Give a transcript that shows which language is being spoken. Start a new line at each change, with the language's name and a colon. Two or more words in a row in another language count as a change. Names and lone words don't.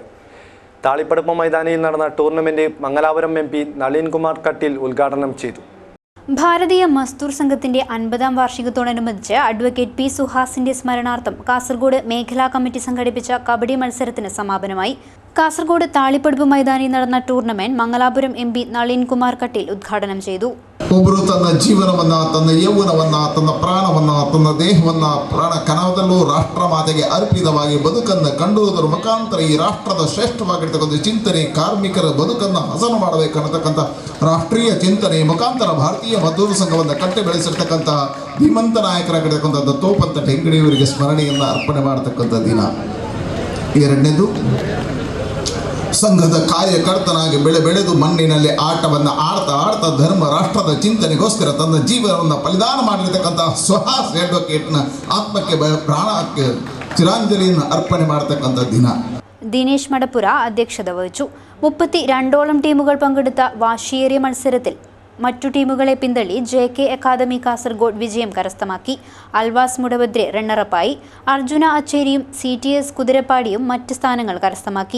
Malayalam: താളിപ്പടുപ്പ് മൈതാനിയിൽ നടന്ന ടൂർണമെന്റ് മംഗലാപുരം MP നളിൻ കുമാർ കട്ടീൽ ഉദ്ഘാടനം ചെയ്തു. ഭാരതീയ മസ്ദൂർ സംഘത്തിന്റെ 50ാം വാർഷികത്തോടനുബന്ധിച്ച് അഡ്വക്കേറ്റ് P സുഹാസിന്റെ സ്മരണാർത്ഥം കാസർഗോഡ് മേഖലാ കമ്മിറ്റി സംഘടിപ്പിച്ച കബഡി മത്സരത്തിന് സമാപനമായി. കാസർഗോഡ് താളിപ്പടുപ്പ് മൈതാനിയിൽ നടന്ന ടൂർണമെന്റ് മംഗലാപുരം MP നളിൻ കുമാർ കട്ടീൽ ഉദ്ഘാടനം ചെയ്തു.
Kannada: ಒಬ್ಬರು ತನ್ನ ಜೀವನವನ್ನ, ತನ್ನ ಯೌವನವನ್ನ, ತನ್ನ ಪ್ರಾಣವನ್ನ, ತನ್ನ ದೇಹವನ್ನ ಪ್ರಾಣ ಕಣದಲ್ಲೂ ರಾಷ್ಟ್ರ ಮಾತೆಗೆ ಅರ್ಪಿತವಾಗಿ ಬದುಕನ್ನು ಕಂಡುವುದರ ಮುಖಾಂತರ ಈ ರಾಷ್ಟ್ರದ ಶ್ರೇಷ್ಠವಾಗಿರ್ತಕ್ಕಂಥ ಚಿಂತನೆ, ಕಾರ್ಮಿಕರ ಬದುಕನ್ನು ಹಸನು ಮಾಡಬೇಕನ್ನತಕ್ಕಂಥ ರಾಷ್ಟ್ರೀಯ ಚಿಂತನೆ ಮುಖಾಂತರ ಭಾರತೀಯ ಮಜ್ದೂರ್ ಸಂಘವನ್ನು ಕಟ್ಟಿ ಬೆಳೆಸಿರ್ತಕ್ಕಂಥ ಧೀಮಂತ ನಾಯಕರಾಗಿರ್ತಕ್ಕಂಥ ದತ್ತೋಪಂತ ಠೆಂಗಡಿಯವರಿಗೆ ಸ್ಮರಣೆಯನ್ನು ಅರ್ಪಣೆ ಮಾಡತಕ್ಕಂಥ ದಿನ. ಎರಡನೇದು, ಸಂಘದ ಕಾರ್ಯಕರ್ತನಾಗಿ ಬೆಳೆದು ಮಣ್ಣಿನಲ್ಲಿ ಆಟವನ್ನು ಆಡ್ತಾ ಧರ್ಮ ರಾಷ್ಟ್ರದ ಚಿಂತನೆಗೋಸ್ಕರ ತನ್ನ ಜೀವನವನ್ನು ಬಲಿದಾನ ಮಾಡಿರ್ತಕ್ಕಂಥ ಸುಹಾಸ್ ಅಡ್ವೊಕೇಟ್ನ ಆತ್ಮಕ್ಕೆ ಪ್ರಾಣಕ್ಕೆ ಚಿರಾಂಜಲಿಯನ್ನು ಅರ್ಪಣೆ ಮಾಡತಕ್ಕಂಥ ದಿನ.
Malayalam: ദിനേശ് മടപ്പുര അധ്യക്ഷത വഹിച്ചു. 32ഓളം ടീമുകൾ പങ്കെടുത്ത വാശിയേറിയ മത്സരത്തിൽ മറ്റു ടീമുകളെ പിന്തള്ളി JK അക്കാദമി കാസർഗോഡ് വിജയം കരസ്ഥമാക്കി. അൽവാസ് മുടബദ്രെ റണ്ണറപ്പായി. അർജുന അച്ചേരിയും CTS കുതിരപ്പാടിയും മറ്റ് സ്ഥാനങ്ങൾ കരസ്ഥമാക്കി.